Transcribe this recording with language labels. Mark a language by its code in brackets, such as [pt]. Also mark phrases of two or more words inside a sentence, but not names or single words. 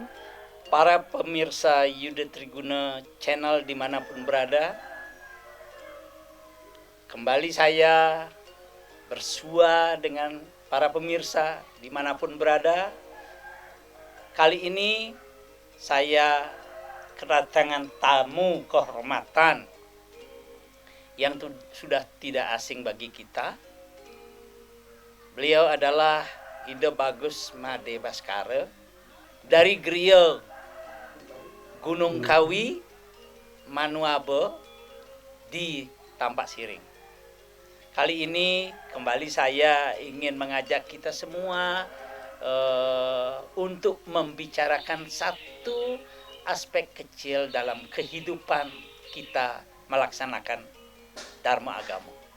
[id] Para pemirsa Yuda Triguna channel dimanapun berada, kembali saya bersua dengan para pemirsa dimanapun berada. Kali ini saya kedatangan tamu kehormatan yang sudah tidak asing bagi kita. Beliau adalah Ida Bagus Made Baskara dari Griya Gunung Kawi Manuabe di Tampak Siring. Kali ini kembali saya ingin mengajak kita semua untuk membicarakan satu aspek kecil dalam kehidupan kita melaksanakan Dharma agama.